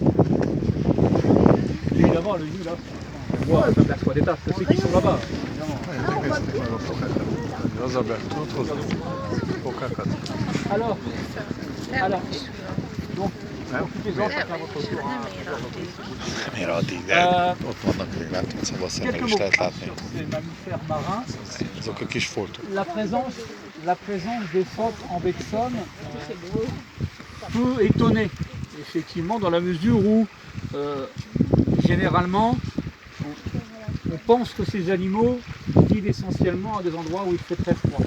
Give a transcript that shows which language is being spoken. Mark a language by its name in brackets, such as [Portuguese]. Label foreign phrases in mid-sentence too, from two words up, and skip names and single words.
[French] Et évidemment, le nu là, on voit, on aperçoit des tas, que ceux qui sont là-bas. Alors, donc, occupez-en chacun votre tour. [Hungarian] Ott vannak még, látom, szóval szemmel [French] Quelques [Hungarian] is [French] mots [Hungarian] lehet [French] sur [Hungarian] látni. [French] ces mammifères marins. [Hungarian] Ezek a kis foltok. [French] La présence des phoques en baie de Somme peut étonner, effectivement, dans la mesure où, généralement, on pense que ces animaux vivent essentiellement à des endroits où il fait très froid.